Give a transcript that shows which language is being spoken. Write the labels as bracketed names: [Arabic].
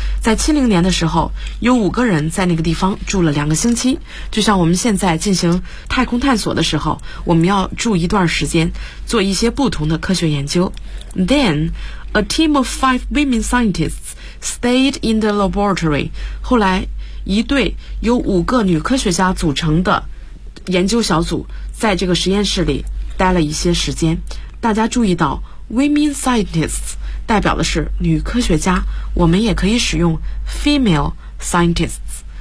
[Chinese] 在70年的时候，有五个人在那个地方住了两个星期。就像我们现在进行太空探索的时候，我们要住一段时间，做一些不同的科学研究。 [English] Then, a team of 5 women scientists stayed in the laboratory. [Chinese] 后来，一对由五个女科学家组成的研究小组在这个实验室里待了一些时间。大家注意到 Women scientists 代表的是女科学家，我们也可以使用 female scientists。